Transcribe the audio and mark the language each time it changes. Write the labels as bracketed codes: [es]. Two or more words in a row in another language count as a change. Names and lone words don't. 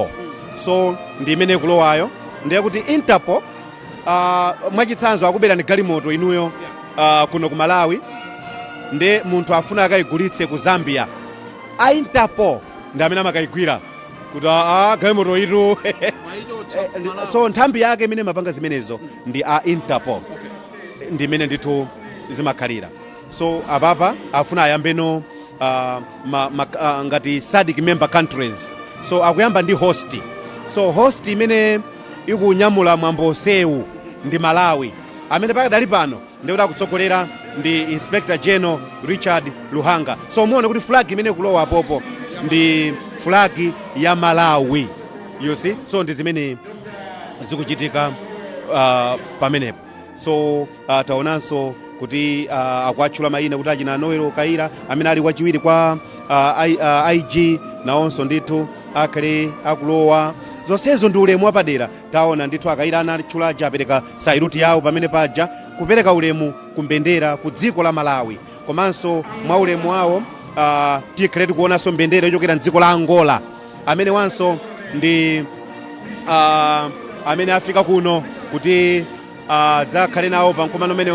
[ny] So ndi imene ikulowayo, ndiye kuti Interpol mwachitsanzo akubera ni galimoto inuyo kuno ku Malawi, ndiye munthu afuna akayigulitse ku Zambia, a Interpol ndi amene amakayigwira kuti galimoto itu so nthambi yake imene mapanga zimenezo ndi a Interpol, ndi imene ndithu zimakhalira. So ababa afuna ayambeno ngati [en] SADC member countries, [ny] so akuyamba ndi host. So host imene ikunyamula mwambo sewu ndi Malawi, amene pakadali pano ndikuti akutsogolera ndi Inspector General Richard Luhanga. So muone kuti flag imene kulowa apopo ndi flag ya Malawi, [en] you see. [ny] So ndi zimene zikuchitika pamenepo. So taonanso kuti akuatchula mayina kuti achina Noel Kaira amene ali wachiwiri kwa IG nawonso ndithu akhale akulowa. Zonsezo ndi ulemu wapadera. Taona ndithu Akaira anatchulaja apereka sairuti yawo pamene paja kupereka ulemu kumbendera ku dziko la Malawi, komanso mwa ulemu wawo tikhale tikuonanso mbendera yochokera mdziko la Angola, amene wanso ndi amene afika kuno kuti dzakhale nawo pamkumano umenewo.